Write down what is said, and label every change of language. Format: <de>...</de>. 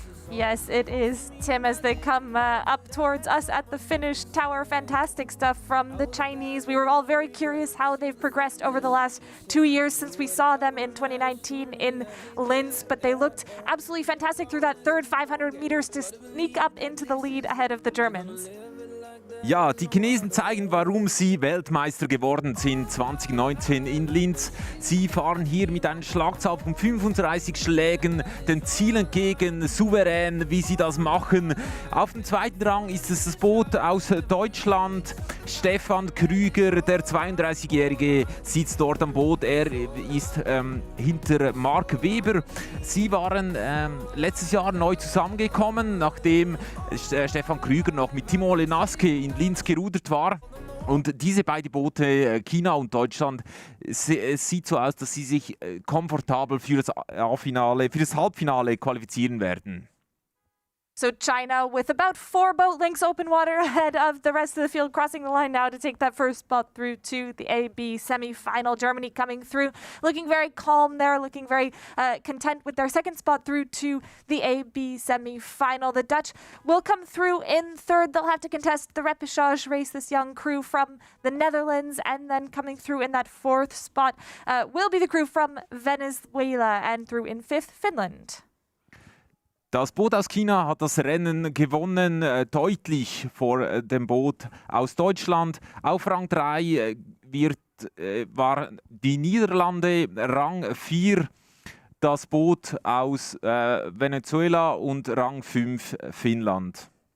<en>Yes, it is, Tim, as they come up towards us at the finish tower. Fantastic stuff from the Chinese. We were all very curious how they've progressed over the last 2 years since we saw them in 2019 in Linz, but they looked absolutely fantastic through that third 500 meters to sneak up into the lead ahead of the Germans.</en> <de>Ja, die Chinesen zeigen, warum sie Weltmeister geworden sind 2019 in Linz. Sie fahren hier mit einer Schlagzahl von 35 Schlägen den Ziel entgegen, souverän, wie sie das machen. Auf dem zweiten Rang ist es das Boot aus Deutschland. Stefan Krüger, der 32-Jährige, sitzt dort am Boot. Er ist hinter Mark Wieber. Sie waren letztes Jahr neu zusammengekommen, nachdem Stefan Krüger noch mit Timo Lenaske in Linz gerudert war. Und diese beiden Boote, China und Deutschland, es sieht so aus, dass sie sich komfortabel für das Halbfinale qualifizieren werden.</de> <en>So China with about 4 boat lengths open water ahead of the rest of the field, crossing the line now to take that first spot through to the AB semi-final. Germany coming through, looking very calm there, looking very content with their second spot through to the AB semi-final. The Dutch will come through in third. They'll have to contest the repechage race, this young crew from the Netherlands, and then coming through in that fourth spot will be the crew from Venezuela, and through in fifth, Finland.</en> <de>Das Boot aus China hat das Rennen gewonnen, deutlich vor dem Boot aus Deutschland. Auf Rang 3 war die Niederlande, Rang 4 das Boot aus Venezuela und Rang 5 Finnland.</de>